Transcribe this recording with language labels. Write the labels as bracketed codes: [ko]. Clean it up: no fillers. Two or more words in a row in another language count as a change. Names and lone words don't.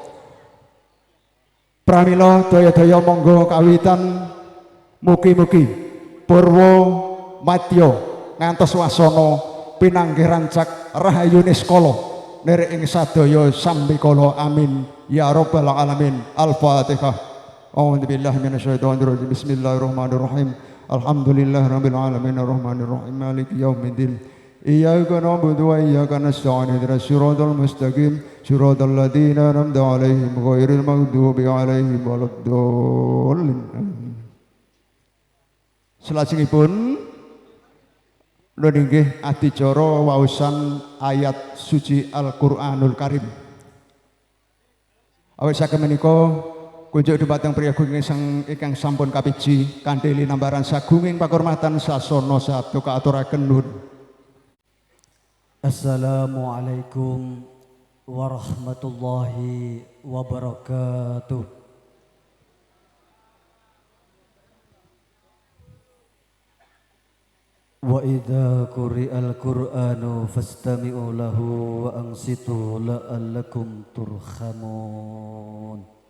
[jv] Pramila daya-daya monggo kawitan mugi-mugi purwa madya ngantos wasana pinanggih rancak rahayune skala nere ing sadaya sambikala [ar] آمين يا رب العالمين. [jv] Al-Fatihah. [ar] أعوذ بالله من الشيطان الرجيم. بسم الله الرحمن الرحيم. الحمد لله رب العالمين الرحمن الرحيم مالك يوم الدين. إياك نعبد وإياك نستعين اهدنا الصراط المستقيم صراط الذين أنعمت عليهم غير المغضوب عليهم ولا الضالين. [jv] Salajengipun nggih adicara waosan ayat suci Al-Qur'anul Karim. Awit saking menika kunjuk dhumateng priyagung ingkang sampun kapiji kanthi linambaran sagunging pakurmatan sasana sabda kaaturaken nuhun. [ar] السلام عليكم ورحمة الله وبركاته. وإذا قرئ القرآن فاستمعوا له وأنصتوا لعلكم ترحمون.